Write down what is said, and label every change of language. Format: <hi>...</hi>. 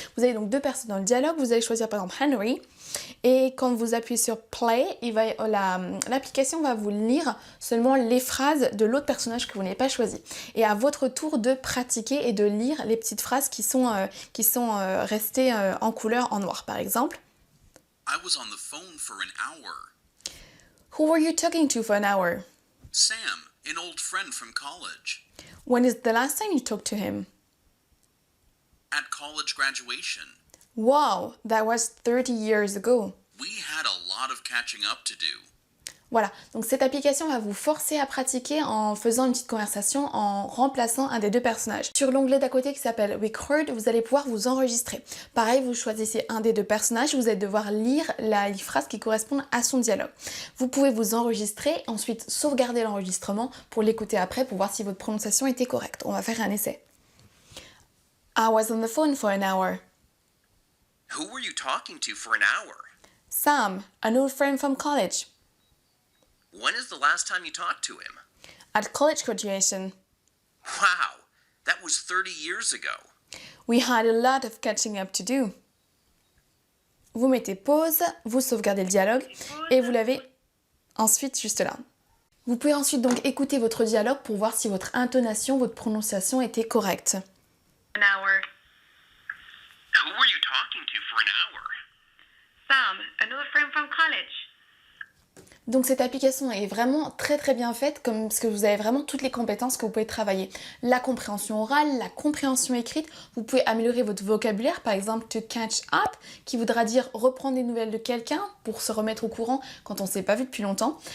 <fr>Vous avez donc deux personnes dans le dialogue, vous allez choisir par exemple Henry et quand vous appuyez sur Play, l'application va vous lire seulement les phrases de l'autre personnage que vous n'avez pas choisi. Et à votre tour de pratiquer et de lire les petites phrases qui sont restées en couleur en noir par exemple.</fr> <en>I was on the phone for an hour. Who were you talking to for an hour? Sam, an old friend from college. When is the last time you talked to him? At college graduation. Wow, that was 30 years ago. We had a lot of catching up to do.</en> <fr>Voilà, donc cette application va vous forcer à pratiquer en faisant une petite conversation, en remplaçant un des deux personnages. Sur l'onglet d'à côté qui s'appelle Record, vous allez pouvoir vous enregistrer. Pareil, vous choisissez un des deux personnages, vous allez devoir lire les phrases qui correspondent à son dialogue. Vous pouvez vous enregistrer, ensuite sauvegarder l'enregistrement pour l'écouter après pour voir si votre prononciation était correcte. On va faire un essai.</fr> <en>I was on the phone for an hour. Who were you talking to for an hour? Sam, an old friend from college. When is the last time you talked to him? At college graduation. Wow, that was 30 years ago. We had a lot of catching up to do.</en> <fr>Vous mettez pause, vous sauvegardez le dialogue et vous l'avez ensuite juste là. Vous pouvez ensuite donc écouter votre dialogue pour voir si votre intonation, votre prononciation était correcte.</fr> <en>An hour. Who were you talking to for an hour? Sam, an old friend from college.</en> <fr>Donc cette application est vraiment très bien faite parce que vous avez vraiment toutes les compétences que vous pouvez travailler. La compréhension orale, la compréhension écrite, vous pouvez améliorer votre vocabulaire, par exemple to catch up, qui voudra dire reprendre des nouvelles de quelqu'un pour se remettre au courant quand on ne s'est pas vu depuis longtemps.</fr>